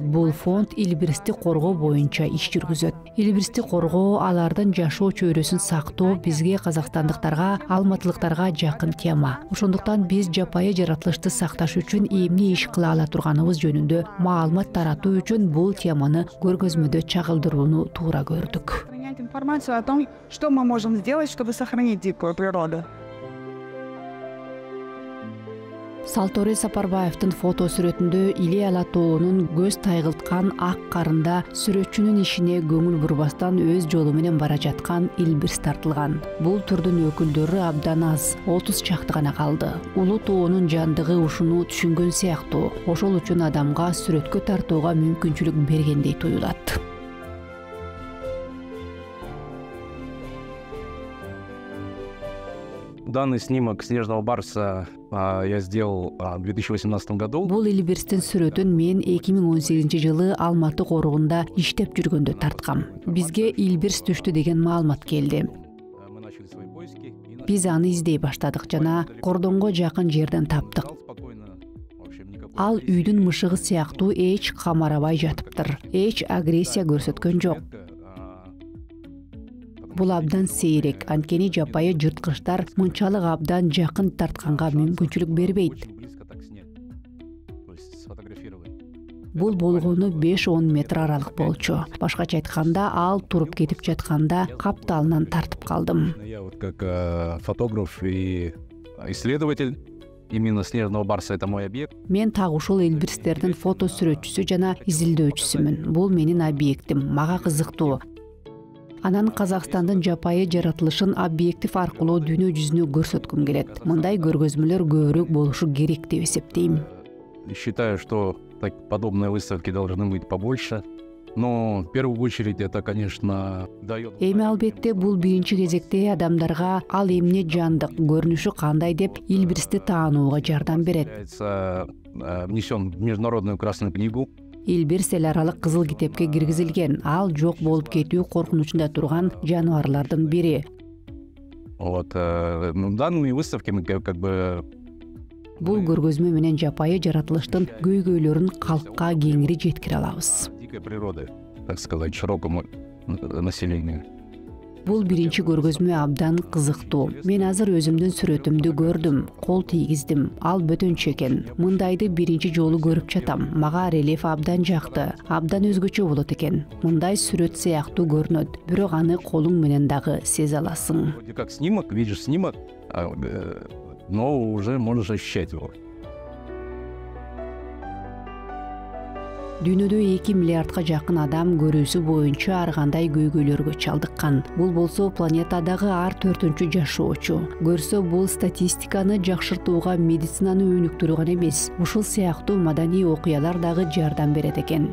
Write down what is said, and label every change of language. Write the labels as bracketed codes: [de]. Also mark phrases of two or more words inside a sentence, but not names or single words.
[ky] Бул фонд илбирсти коргоо боюнча иш жүргүзөт. Илбирсти коргоо, алардын жашоо чөйрөсүн сактоо бизге казакстандыктарга, алматылыктарга жакын тема. Ошондуктан биз жапайы жаратылышты сакташ үчүн эмне иш кыла ала турганыбыз жөнүндө маалымат таратуу үчүн бул теманы көргөзмөдө чагылдырууну туура көрдүк. [ru] Информацию о том, что мы можем сделать, чтобы сохранить дикую природу. [ky] Салторе Сапарбаевдин фото сүрөтүндө Иле Ала тоонун көз тайгылткан ак карында сүрөтчүнүн ишине көңүл бурбастан өз жолу менен бара жаткан илбирс тартылган. Бул түрдүн өкүлдөрү абдан аз, 30 чакты гана калды. Улуу тоонун жандыгы ушуну түшүнгөн сыяктуу. Ошол үчүн адамга сүрөткө тартууга мүмкүнчүлүк бергендей туюлат. [ru] Данный снимок снежного барса я сделал в 2018 году. [ky] Бул илбирстин сүрөтүн мен 2018 жылы Алматы коругунда иштеп жүргөндө тарткам. Бизге илбирс түштү деген маалымат келди. Биз аны издей баштадык жана кордонго жакын жерден таптык. Ал үйдүн мышыгы сыяктуу эч камарабай жатыптыр. Эч агрессия көрсөткөн жок. Бул абдан сейрек, анткени жапайы жырткычтар мынчалык абдан жакын тартканга мүмкүнчүлүк бербейт. Бул болгону 5-10 метр аралык болчу. Башкача айтканда, ал туруп кетип жатканда капталынан тартып калдым. [ru] Я вот как фотограф и исследователь именно снежного барса, это мой объект. [ky] Мен так ушул илбирстердин фото сүрөтчүсү жана изилдөөчүсүмүн. Бул менин объектим, мага кызыктуу. Анан Казакстандын жапайы жаратылышын объектив аркылуу дүйнө жүзүнө көрсөткүм келет. Мындай көргөзмөлөр көбүрөөк болушу керек деп эсептейм. [ru] Считаю, что подобные выставки должны быть побольше. Но в первую очередь это, конечно, дает... [ky] Эми албетте бул биринчи кезекте адамдарга ал эмне жандык, көрүнүшү кандай деп илбирсти таанууга жардам берет. [ru] Внесен в Международную Красную книгу. [ky] Илбирс эл аралык кызыл китепке киргизилген. Ал жок болуп кетүү коркунучунда турган жаныбарлардын бири. [ru] Вот данные выставки мы как бы... [ky] Бул көргөзмө менен жапайы жаратылыштын көйгөйлөрүн калкка кеңири жеткире алабыз. [ru] Дикой природы, так сказать, широкому населению. [ky] Бул биринчи көргөзмө абдан кызыктуу. Мен азыр өзүмдүн сүрөтүмдү көрдүм, кол тийгиздим. Ал бөтөнчө экен. Мындайды биринчи жолу көрүп жатам. Мага рельеф абдан жакты. Абдан өзгөчө болот экен. Мындай сүрөт сыяктуу көрүнөт, бирок аны колуң менен дагы сезе аласың. [ru] Как снимок, видишь снимок, но уже можешь ощущать его. [ky] Дүйнөдө 2 миллиардка жакын адам көрүүсү боюнча ар кандай көйгөйлөргө чалдыккан. Бул болсо планетадагы ар 4-чү жашоочу. Көрсө бул статистиканы жакшыртууга медицинаны өнүктүрүү гана эмес, ушул сыяктуу маданий окуялар дагы жардам берет экен.